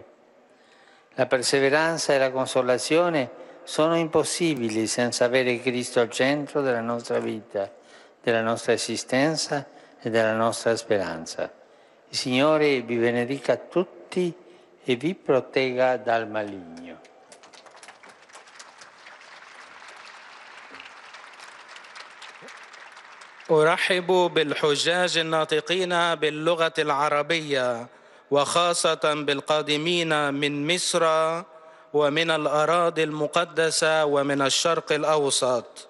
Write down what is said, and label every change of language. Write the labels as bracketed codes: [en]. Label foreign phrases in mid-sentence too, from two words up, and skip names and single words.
[it] La perseveranza e la consolazione sono impossibili senza avere Cristo al centro della nostra vita, della nostra esistenza e della nostra speranza. Il Signore vi benedica tutti e vi protegga dal maligno. [ar] أرحب بالحجاج الناطقين باللغة العربية، وخاصة بالقادمين من مصر ومن الأراضي المقدسة ومن الشرق الأوسط.